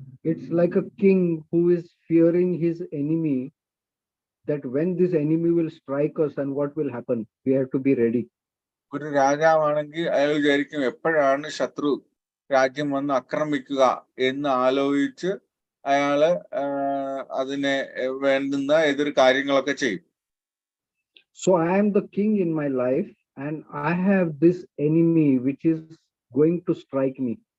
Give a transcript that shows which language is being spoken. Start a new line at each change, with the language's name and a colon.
English: It's like a king who is fearing his enemy, that when this enemy will strike us and what will happen, we have to be ready.
Malayalam: ഒരു രാജാവാണെങ്കിൽ അയാൾ വിചാരിക്കും എപ്പോഴാണ് ശത്രു രാജ്യം വന്ന് ആക്രമിക്കുക എന്ന് ആലോചിച്ച് അയാള് അതിനെ വേണ്ടുന്ന എതിർ കാര്യങ്ങളൊക്കെ ചെയ്യും.
English: So I am the king in my life and I have this enemy which is going to strike me.